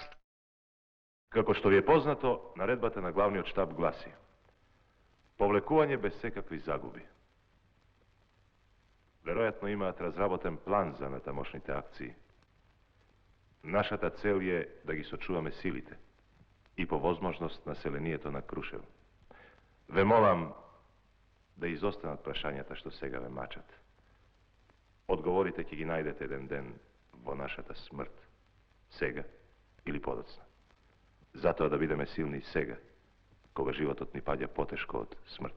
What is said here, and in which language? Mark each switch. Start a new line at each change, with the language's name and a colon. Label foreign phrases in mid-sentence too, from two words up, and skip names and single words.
Macedonian: Kako što vi je poznato, naredbata na glavni od štab glasi: povlekuvanje bez sekakvih zagubi. Verojatno imate razraboten plan za natamošnite akciji. Naša ta cel je da gi sočuvame silite i po возможност населението на Крушево. Ве молам да изостанат прашањата што сега ве мачат. Одговорите ќе ги најдете еден ден во нашата смрт, сега или подоцна. Затоа да бидеме силни сега, кога животот ни паѓа потешко од смрт.